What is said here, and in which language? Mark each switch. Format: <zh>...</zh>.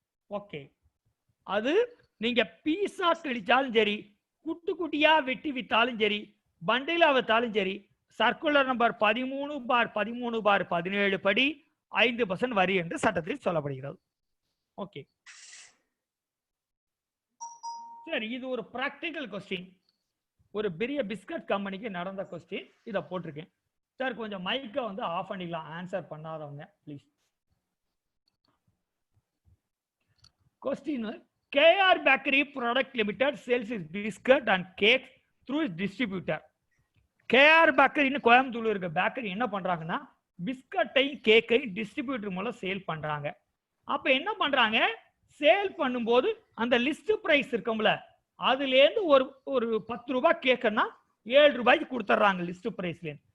<ta>Okay, அது நீங்க பீஸா கிழிச்சாலும் சரி, குட்டி குட்டியா வெட்டி வித்தாலும் சரி, பண்டிலா வித்தாலும் சரி, சர்க்குலர் நம்பர் 13/13/17 படி 5% வரி என்று சட்டத்தில் சொல்லப்படுகிறது. ஓகே சரி, இது ஒரு பிராக்டிகல் கொஸ்டின். ஒரு பெரிய பிஸ்கட் கம்பெனிக்கு நடந்த கொஸ்டின், இதை போட்டிருக்கேன் சார். கொஞ்சம் மைக்கை வந்து ஆஃப் பண்ணிக்கலாம் ஆன்சர் பண்ணாதவங்க please.</ta> <en>Question, KR Bakery Product Limited sells its biscuit and cakes through its distributor.</en> <ta>KR Bakery கோயம்புத்தூர்ல இருக்க பேக்கரி என்ன பண்றாங்கன்னா, பிஸ்கட்டையும் கேக்கையும் டிஸ்ட்ரிபியூட்டர் மூலம் சேல் பண்றாங்க. அப்ப என்ன பண்றாங்க, சேல் பண்ணும்போது அந்த லிஸ்ட் பிரைஸ் இருக்கும்ல, அதுல இருந்து ஒரு 10 ரூபாய் கேக்குன்னா 7 ரூபாய்க்கு கொடுத்துட்றாங்க லிஸ்ட் பிரைஸ்ல.</ta>